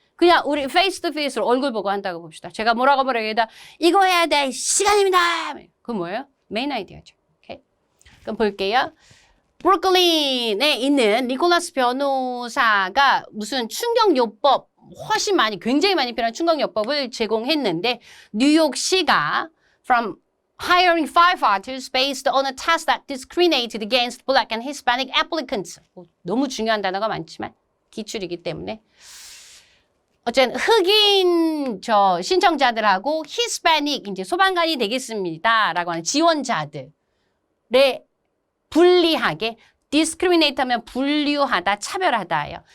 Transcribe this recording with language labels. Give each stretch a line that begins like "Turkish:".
Korean: 그냥 우리 페이스 투 페이스로 얼굴 보고 한다고 봅시다. 제가 뭐라고 말하기다 이거 해야 될 시간입니다. 그건 뭐예요? 메인 아이디어죠. 오케이. 그럼 볼게요. 브루클린에 있는 니콜라스 변호사가 무슨 충격요법 굉장히 많이 필요한 충격요법을 제공했는데 뉴욕시가 from
English: hiring firefighters based on a test that discriminated against black and Hispanic applicants.
Korean: 너무 중요한 단어가 많지만 기출이기 때문에 어쨌든 흑인 신청자들하고 히스패닉 이제 소방관이 되겠습니다라고 하는 지원자들에 불리하게 discriminate 하면 분류하다, 차별하다예요.